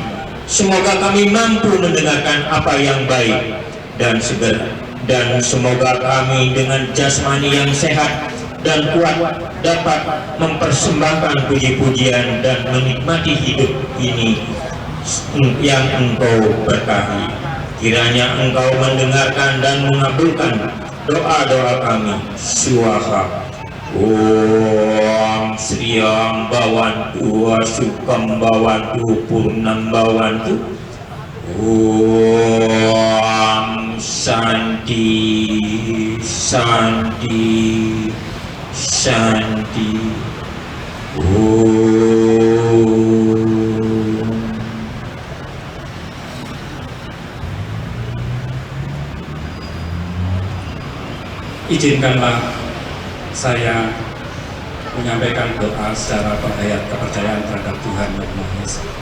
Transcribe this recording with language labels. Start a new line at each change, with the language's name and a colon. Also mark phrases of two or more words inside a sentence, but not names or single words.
Indonesian: Semoga kami mampu mendengarkan apa yang baik dan segera, dan semoga kami dengan jasmani yang sehat dan kuat dapat mempersembahkan puji-pujian dan menikmati hidup ini yang Engkau berkahi. Kiranya Engkau mendengarkan dan mengabulkan doa-doa kami. Swaha.
Sanskrit: Om Sriam Bhavantu Asukam Bhavantu Purnam Bhavantu. Om Shanti Shanti Shanti.
Indonesian: Izinkanlah saya menyampaikan doa secara penghayat kepercayaan terhadap Tuhan Yang Maha Esa.